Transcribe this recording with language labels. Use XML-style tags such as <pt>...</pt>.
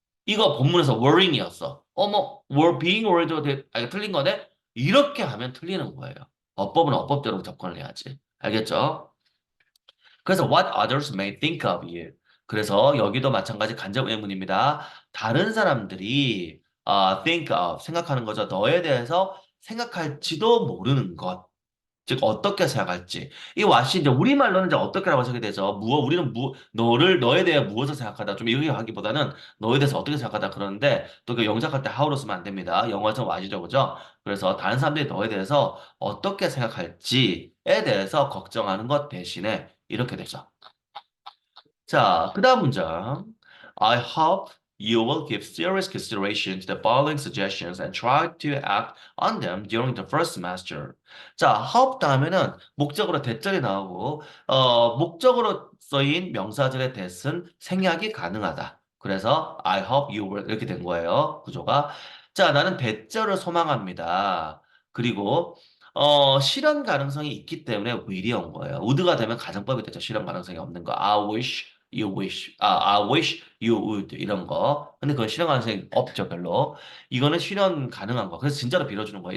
<ko>이거 본문에서 worrying이었어.</ko> <en>being worried</en> <ko>로 이거 틀린 거네? 이렇게 하면 틀리는 거예요. 어법은 어법대로 접근을 해야지. 알겠죠? 그래서</ko> <en>what others may think of you.</en> <ko>그래서 여기도 마찬가지 간접 의문입니다. 다른 사람들이 think of 생각하는 거죠. 너에 대해서 생각할지도 모르는 것. 즉 어떻게 생각할지 이 what이 이제 우리말로는 이제 어떻게라고 해석이 되죠. 우리는 너에 대해 무엇을 생각하다 좀 이렇게 하기보다는 너에 대해서 어떻게 생각하다 그러는데 또 그 영작할 때 how로 쓰면 안 됩니다. 영어에서는 what이죠, 그죠? 그래서 다른 사람들이 너에 대해서 어떻게 생각할지에 대해서 걱정하는 것 대신에 이렇게 되죠. 자, 그 다음 문장.</ko> <en>I hope you will give serious consideration to the following suggestions and try to act on them during the first semester.</en> <ko>자, hope 다음에는 목적으로 대절이 나오고, 목적으로 쓰인 명사절의 대신 생략이 가능하다. 그래서</ko> <en>I hope you will</en> <ko>이렇게 된 거예요. 구조가. 자, 나는 대절을 소망합니다. 그리고 실현 가능성이 있기 때문에 will이 온 거예요. would가 되면 가정법이 되죠. 실현 가능성이 없는 거.</ko> <en>I wish you would</en> <ko>이런 거. 근데 그건 실현 가능성이 없죠, 별로. 이거는 실현 가능한 거. 그래서 진짜로 빌어주는 거예요.</ko>